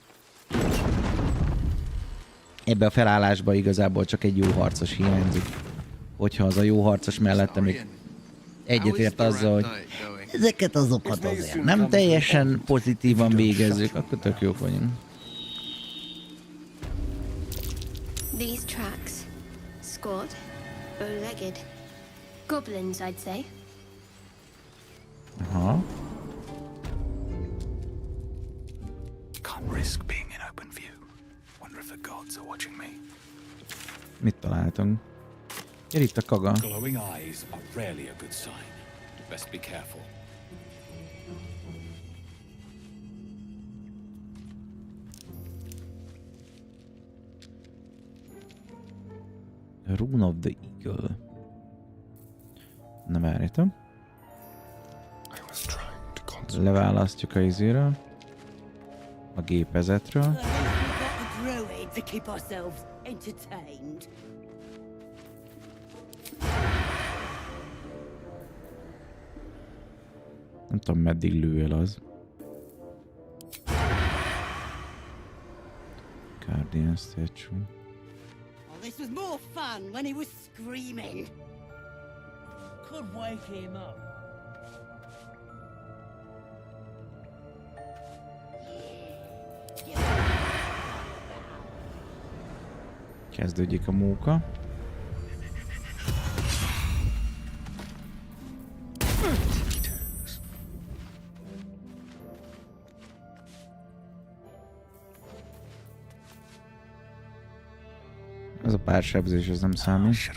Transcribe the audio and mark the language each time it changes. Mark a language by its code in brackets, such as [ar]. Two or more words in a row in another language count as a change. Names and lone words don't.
[hu] Ebbe a felállásba igazából csak egy jó harcos hiányzik. Hogyha az a jó harcos mellette még egyetért azzal, hogy ezeket azokat azért nem teljesen pozitívan végezzük, akkor tök jók vagyunk. [en] These tracks. Squat. Bow-legged. Goblins, I'd say. Aha. Can't risk being in open view. Wonder if the gods are watching me. [hu] Mit találtunk? Gyere itt a Kaga. [en] Glowing eyes are rarely a good sign. Best be careful. Rune of the Eagle. [hu] Na várjátok. Leválasztjuk a izéről. A gépezetről. [en] To keep ourselves entertained. [hu] Nem tudom, meddig lő el az. [en] Guardian Statue. Oh, this was more fun when he was screaming. Could wake him up. [hu] Kezdődjék a móka. Ez a pár sebzés, ez nem számít.